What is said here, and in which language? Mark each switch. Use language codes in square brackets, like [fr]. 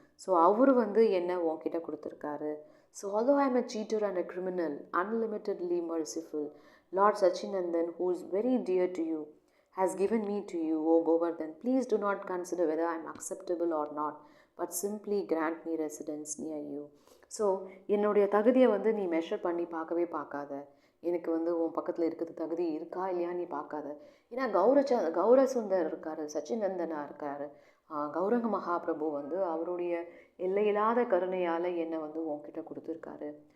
[ta] So அவர் வந்து என்ன உன்கிட்ட கொடுத்துருக்காரு. [en] So although I am a cheater and a criminal, unlimitedly merciful, Lord Sachinandan, who is very dear to you, has given me to you, O Govardhan. Please do not consider whether I am acceptable or not, but simply grant me residence near you. [ta] So என்னுடைய தகுதியை வந்து நீ measure பண்ணி பார்க்காத, எனக்கு வந்து உன் பக்கத்தில் இருக்கிறது தகுதி இருக்கா இல்லையா நீ பார்க்காத. ஏன்னா கௌரசுந்தர் இருக்கார், சச்சிநந்தனா இருக்கார், கௌரங்க மகாபிரபு வந்து அவருடைய எல்லையில்லாத கருணையால் என்னை வந்து உன்கிட்ட கொடுத்துருக்காரு.